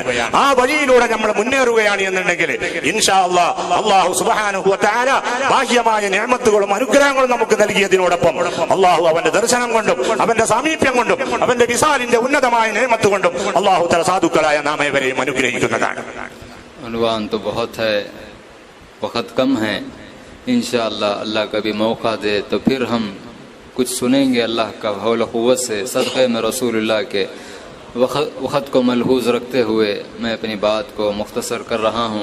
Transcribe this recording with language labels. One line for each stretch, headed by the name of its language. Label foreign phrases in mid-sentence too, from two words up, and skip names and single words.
Malayalam: ആ വഴിയിലൂടെ നമ്മൾ മുന്നേറുകയാണ് എന്നുണ്ടെങ്കിൽ
Arabic: إن شاء الله الله سبحانه وتعالى
Malayalam: ബാഹ്യമായ നിഅമത്തുകളും അനുഗ്രഹങ്ങളും നമുക്ക് നൽകിയതിനോടൊപ്പം അല്ലാഹു അവന്റെ ദർശനം കൊണ്ടും അവന്റെ സാമീപ്യം കൊണ്ടും അവന്റെ വിസാലിന്റെ ഉന്നതമായ നിഅമത്ത് കൊണ്ടും
Arabic: الله تعالى
Malayalam: സാധുക്കളായ നാം ഏവരെയും അനുഗ്രഹിക്കുന്നതാണ്.
Urdu: عنوان تو بہت ہے، وقت کم ہے. ان شاء اللہ اللہ کبھی موقع دے تو پھر ہم کچھ سنیں گے اللہ کا حول قوت سے صدقے میں رسول اللہ کے. وقت کو ملحوظ رکھتے ہوئے میں اپنی بات کو مختصر کر رہا ہوں.